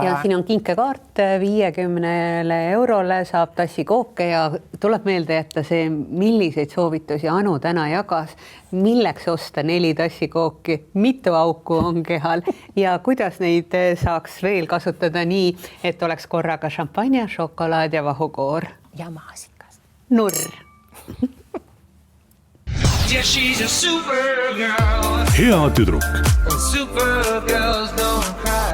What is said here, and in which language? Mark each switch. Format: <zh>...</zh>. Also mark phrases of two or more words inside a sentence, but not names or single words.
<et>siin on kinkekaart 50 eurole saab tassikooke ja tuleb meelde jätta see, milliseid soovitusi Anu täna jagas, milleks osta 4 tassikooki, mitu auku on kehal ja kuidas neid saaks veel kasutada nii, et oleks korraga šampanja, šokolaad ja vahukoor. ja maasikas. Nurr.</et> <en>Yeah, she's a super girl.</en> <et>hea tüdruk</et> <en>Supergirls don't cry.</en>